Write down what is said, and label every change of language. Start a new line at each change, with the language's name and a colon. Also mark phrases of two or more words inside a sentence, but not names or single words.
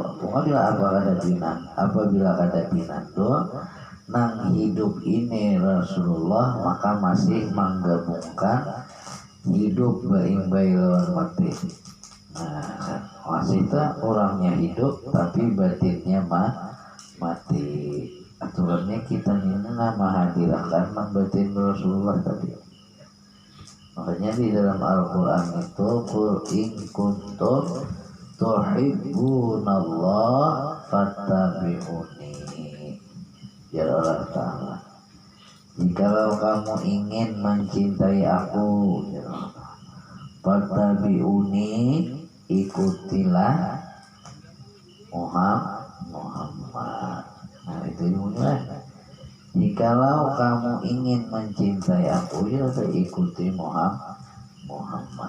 Banjar: Apabila kada pinan tu nang hidup ini Rasulullah, maka masih menggabungkan hidup baimbai lawan mati. Nah masih tak orangnya hidup tapi batinnya mati.
Indonesian: Aturannya kita ini hadirkan batin Rasulullah tadi. Makanya di dalam Al-Quran itu
Arabic: قل إن كنتم تحبون الله فاتبعوني,
Indonesian: ya Allah Ta'ala. jikalau kamu ingin mencintai aku, fattabi'uni, ikutilah Muhammad. Nah itu ilmunya. Jikalau kamu ingin mencintai aku, ya ikuti Muhammad.